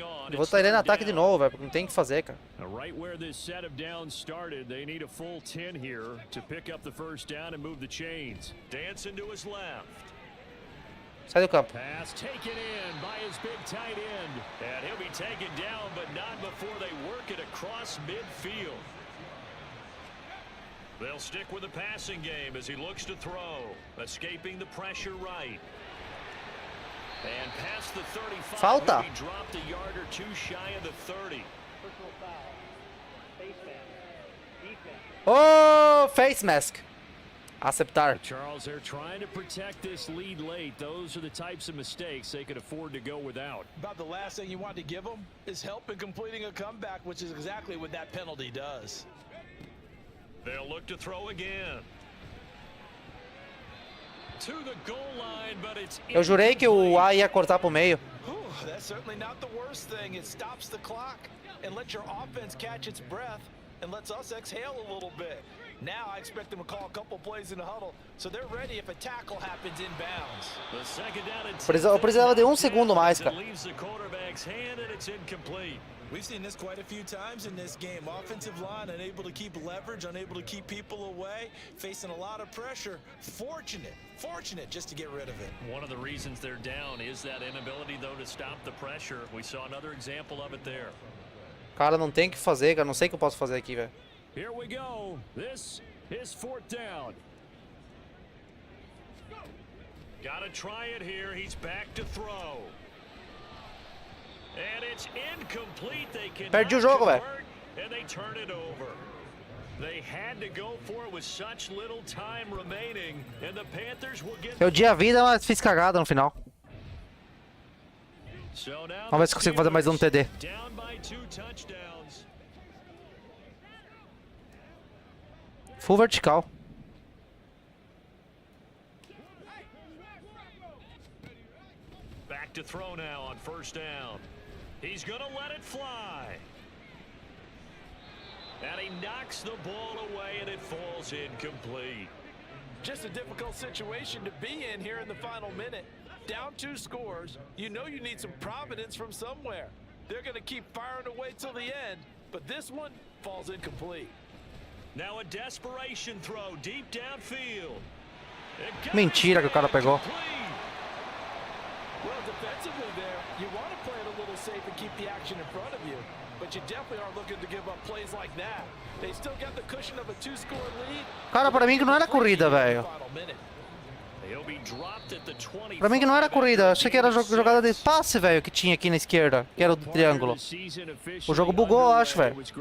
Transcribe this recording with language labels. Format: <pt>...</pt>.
<pt>Eu vou sair no ataque de novo, velho, porque não tem o que fazer, cara.</pt> <en>Right where this set of downs started, they need a full 10 here to pick up the first down and move the chains. Dancing to his left.</en> <pt>Sai do campo.</pt> <en>Pass taken in by his big tight end. And he'll be taken down, but not before they work it across midfield. They'll stick with the passing game as he looks to throw. Escaping the pressure right. And past the 35.</en> <pt>Falta.</pt> <en>He dropped a yard or 2 shy of the 30. Oh, face mask.</en> <pt>Aceitar.</pt> <en>Charles, they're trying to protect this lead late. Those are the types of mistakes they could afford to go without. About the last thing you want to give them is help in completing a comeback, which is exactly what that penalty does. They'll look to throw again. To the goal line, but it's</en> <pt>Eu jurei que o A ia cortar pro meio.</pt> <en>That's certainly not the worst thing. It stops the clock and lets your offense catch its breath and lets us exhale a little bit. Now I expect them to call a couple plays in the huddle, so they're ready if a tackle happens inbounds. The second down and</en> <pt>Eu precisava de 1 segundo mais, cara.</pt> <en>leaves the quarterback's hand and it's incomplete. We've seen this quite a few times in this game. Offensive line unable to keep leverage, unable to keep people away, facing a lot of pressure. Fortunate just to get rid of it. One of the reasons they're down is that inability, though, to stop the pressure. We saw another example of it there.</en> <pt>Cara, não tem o que fazer, cara. Não sei o que eu posso fazer aqui, velho.</pt> <en>Here we go. This is 4th down. Gotta try it here. He's back to throw. And it's incomplete. They can</en> <pt>Perdi o jogo, velho.</pt> <en>and they turn it over. They had to go for it with such little time remaining, and the Panthers will get.</en> <pt>Eu dei a vida, mas fiz cagada no final.</pt> <en>So now</en> <pt>Vamos ver se consigo fazer mais um TD.</pt> <en>down by 2 touchdowns. Full vertical. Back to throw now on first down. He's gonna let it fly. And he knocks the ball away and it falls incomplete. Just a difficult situation to be in here in the final minute. Down 2 scores, you know you need some providence from somewhere. They're going to keep firing away till the end, but this one falls incomplete. Now a desperation throw deep downfield.</en> <pt>Mentira que o cara pegou.</pt> <en>Well, defensively there, you want to play it a little safe and keep the action in front of you, but you definitely aren't looking to give up plays like that. They still got the cushion of a 2-score lead.</en> <pt>Cara, pra mim que não era corrida, velho.</pt> <en>Final minute. He'll</en> <pt>Pra mim que não era corrida, achei que era jogada de passe, velho, que tinha aqui na esquerda, que era o do triângulo. O jogo bugou, eu acho, velho.</pt>